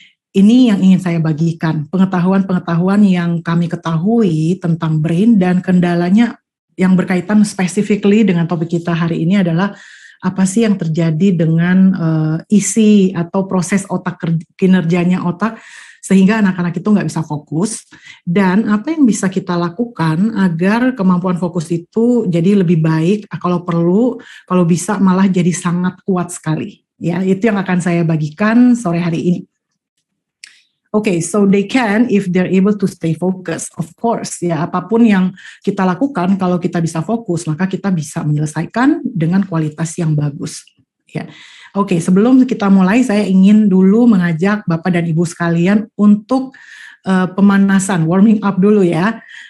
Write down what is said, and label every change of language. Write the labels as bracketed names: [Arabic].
[Indonesian] Ini yang ingin saya bagikan, pengetahuan-pengetahuan yang kami ketahui tentang brain dan kendalanya yang berkaitan specifically dengan topik kita hari ini adalah apa sih yang terjadi dengan isi atau proses otak, kinerjanya otak, sehingga anak-anak itu nggak bisa fokus, dan apa yang bisa kita lakukan agar kemampuan fokus itu jadi lebih baik, kalau perlu, kalau bisa malah jadi sangat kuat sekali. Ya, itu yang akan saya bagikan sore hari ini. [English] Okay, so they can if they're able to stay focused, of course. [Indonesian] Ya, apapun yang kita lakukan, kalau kita bisa fokus, maka kita bisa menyelesaikan dengan kualitas yang bagus. Ya. Oke, sebelum kita mulai, saya ingin dulu mengajak Bapak dan Ibu sekalian untuk pemanasan, warming up dulu ya.